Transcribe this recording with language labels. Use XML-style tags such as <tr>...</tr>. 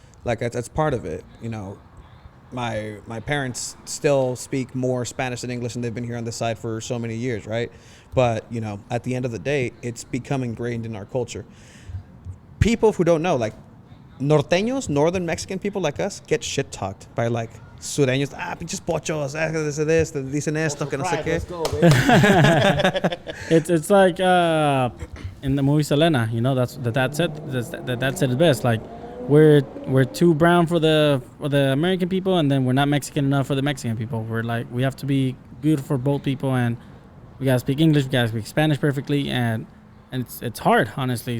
<en>Like that's part of it. You know, my parents still speak more Spanish than English, and they've been here on this side for so many years, right? But you know, at the end of the day, it's become ingrained in our culture. People who don't know, like norteños, northern Mexican people like us, get shit talked by like sureños.</en> <es>Pinches pochos, this, dicen esto, que no sé qué.</es> <en>It's like in the movie Selena, you know, that's that said it best. Like we're too brown for the American people, and then we're not Mexican enough for the Mexican people. We're like, we have to be good for both people, and we gotta speak English, we gotta speak Spanish perfectly, and it's hard, honestly.</en>